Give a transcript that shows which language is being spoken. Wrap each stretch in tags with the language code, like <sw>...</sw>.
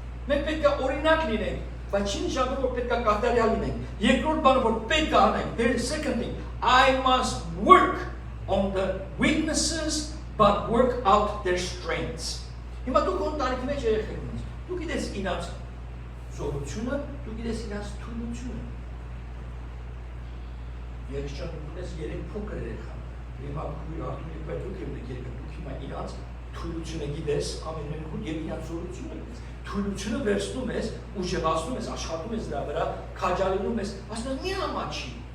<hy>Մենք պետք է օրինակ լինենք, բայց չի նշանակում որ պետք է կատարյալ լինենք։ Երկրորդ բանը որ պետք է անենք,</hy> <en>there is second thing. I must work on the weaknesses but work out their strengths.</en> <hy>Հիմա դու քո տարիքի մեջ երեխեք ունես։ Դու գիտես ինձ զորությունը, դու գիտես ինձ թույլությունը։ Երեխան ունես 3 փոքր երեխա։ Հիմա քույր արտուի պետք է ունեք երեխա, դու հիմա ինձ թույլությունը գիտես, ամեն մեկը եւ ինձ զորությունը գիտես։ Թույլությունը վերցնում ես, ուժեղացնում ես, աշխատում ես դրա վրա, քաջալերում ես, ասում ես մի ամաչի։</hy>